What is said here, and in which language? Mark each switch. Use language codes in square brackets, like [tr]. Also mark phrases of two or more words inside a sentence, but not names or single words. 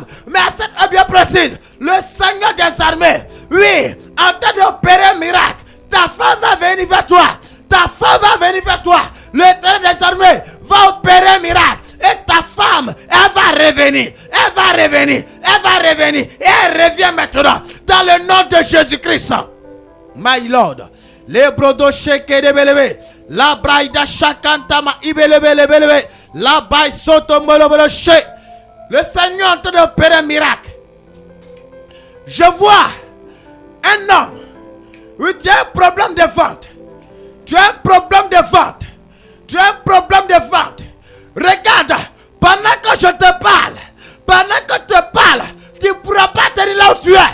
[fr] Mais à cette heure bien précise, le Seigneur des armées, oui, en train d'opérer un miracle. Ta femme va venir vers toi. Ta femme va venir vers toi. L'Éternel des armées va opérer un miracle. Et ta femme, elle va revenir. Elle va revenir. Elle va revenir. Et elle revient maintenant. Dans le nom de Jésus-Christ. [en] My Lord. Les brodos sheke de belebe. La braïda chakantama ibelebelebelebe. La baille soto molobolo she. [fr] Le Seigneur est en train d'opérer un miracle. Je vois un homme. Oui, tu as un problème de vente. Tu as un problème de vente. Tu as un problème de vente. Regarde, pendant que je te parle, tu ne pourras pas tenir là où tu es.